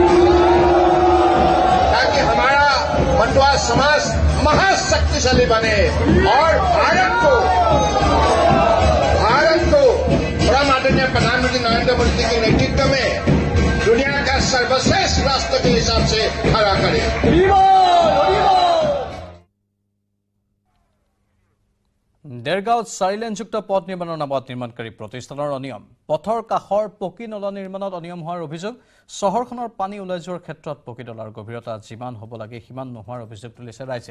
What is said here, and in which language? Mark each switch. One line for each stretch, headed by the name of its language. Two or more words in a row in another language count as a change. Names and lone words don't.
Hindi: ताकि हमारा मटुआ समाज महाशक्तिशाली बने और भारत को परम आदरणीय प्रधानमंत्री नरेंद्र मोदी जी के नेतृत्व में दुनिया का सर्वश्रेष्ठ राष्ट्र के हिसाब से खड़ा करे।
Assamese: দেৰগাঁৱত 4 লেনযুক্ত পথ নিৰ্মাণৰ নামত নিৰ্মাণকাৰী প্ৰতিষ্ঠানৰ অনিয়ম, পথৰ কাষৰ পকী নলা নিৰ্মাণত অনিয়ম হোৱাৰ অভিযোগ, চহৰখনৰ পানী ওলাই যোৱাৰ ক্ষেত্ৰত পকী নলাৰ গভীৰতা যিমান হ'ব লাগে সিমান নোহোৱাৰ অভিযোগ তুলিছে ৰাইজে।